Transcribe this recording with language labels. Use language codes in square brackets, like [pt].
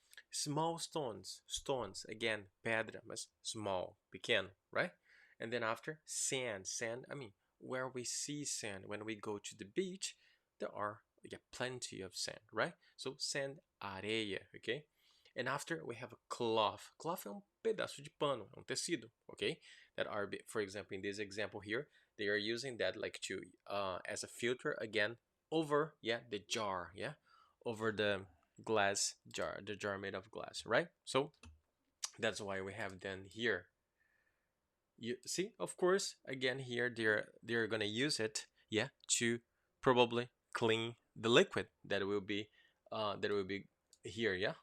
[en] Small stones, stones, again, pedra, but small, pequeno, right? And then after, sand, sand, where we see sand, when we go to the beach, there are, yeah, plenty of sand, right? So sand, areia, okay? And after we have a cloth. [pt] Cloth é pedaço de pano, é tecido, okay? [en] That are, for example, in this example here, they are using that like to, as a filter again, over, yeah, the jar, yeah? Over the glass jar, the jar made of glass, right? So that's why we have then here. You see, of course, again here they're gonna use it, yeah, to probably clean the liquid that will be here, yeah.